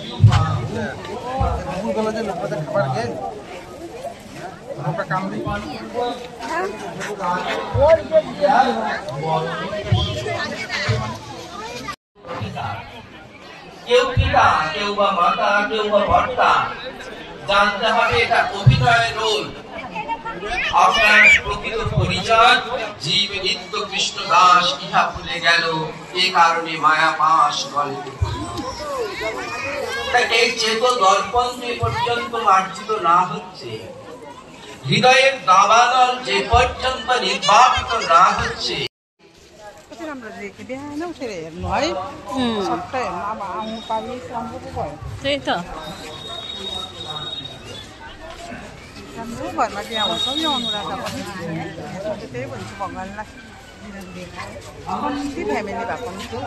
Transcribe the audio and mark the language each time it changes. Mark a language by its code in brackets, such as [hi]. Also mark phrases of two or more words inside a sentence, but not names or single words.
[bn] কেউ পিতা কেউ বা মাতা কেউ বা ভর্তা জানতে হবে এটা অভিনয়ের রোল আপনার প্রকৃত পরিচয় জীব নিত্য কৃষ্ণ দাস ইহা ভুলে গেল এই কারণে মায়া পাশ গল্প এই চেত দর্পণ যে পর্যন্ত মার্জিত না হচ্ছে হৃদয়ের দাবানল যে পর্যন্ত নির্বাপিত না হচ্ছে [ne] कति राम्रो देखि बिहान उठेर हेर्नु है सबै हेर्नु अब आउनु पारि राम्रो पो भयो त्यही त राम्रो घरमा बिहा हुन्छ नि अनुराधा पनि त्यही भन्छु भगवान्लाई कम्ती फ्यामिली भएको नि